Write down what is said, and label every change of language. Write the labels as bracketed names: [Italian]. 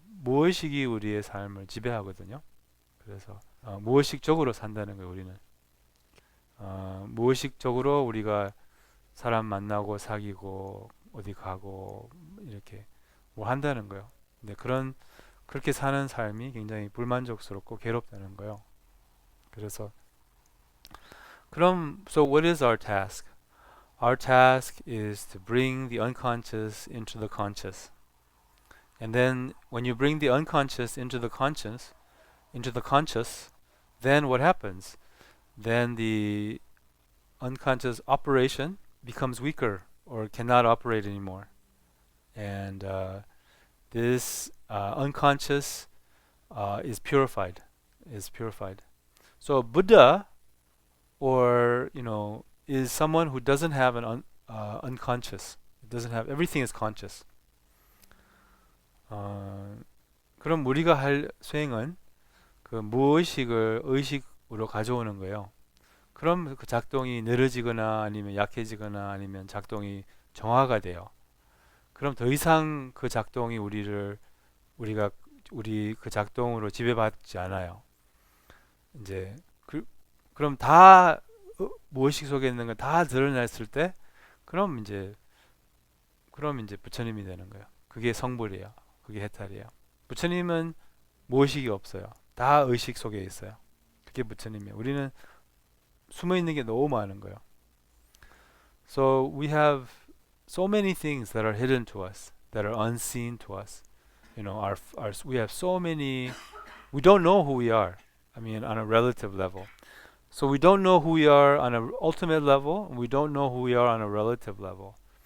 [Korean] 무의식이 우리의 삶을 지배하거든요. 그래서 무의식적으로 산다는 거예요. 우리는 무의식적으로 우리가 사람 만나고 사귀고 어디 가고 이렇게 한다는 거예요. 근데 그렇게 사는 삶이 굉장히 불만족스럽고 괴롭다는 거예요. 그래서 [English] so what is our task? Our task is to bring the unconscious into the conscious. And then when you bring the unconscious into the conscious, then what happens? Then the unconscious operation becomes weaker or cannot operate anymore. And this unconscious is purified. So Buddha, or is someone who doesn't have an unconscious. It doesn't have, everything is conscious. [Korean] 그럼 우리가 할 수행은 그 무의식을 의식으로 가져오는 거예요. 그럼 그 작동이 느려지거나 아니면 약해지거나 아니면 작동이 정화가 돼요. 그럼 더 이상 그 작동이 우리 그 작동으로 지배받지 않아요. 이제 그럼 다 무의식 속에 있는 건 다 드러냈을 때 그럼 이제 부처님이 되는 거예요. 그게 성불이에요. 그게 해탈이에요. 부처님은 무의식이 없어요. 다 의식 속에 있어요. 그게 부처님이에요. 우리는 숨어 있는 게 너무 많은 거예요. [English] So we have so many things that are hidden to us, that are unseen to us. We have so many. We don't know who we are. I mean, on a relative level. So we don't know who we are on an ultimate level, and we don't know who we are on a relative level.